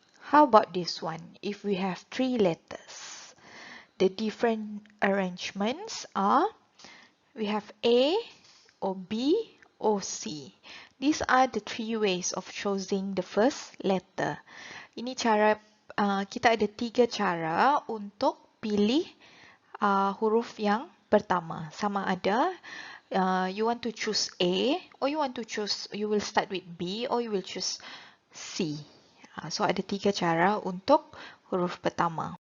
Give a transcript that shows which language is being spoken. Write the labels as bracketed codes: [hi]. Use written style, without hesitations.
[en] How about this one? If we have three letters, the different arrangements are, we have A, or B, or C. These are the three ways of choosing the first letter. [ms] Ini cara, kita ada tiga cara untuk pilih huruf yang pertama. Sama ada [en] you want to choose A, or you will start with B, or you will choose C. [ms] So ada tiga cara untuk huruf pertama.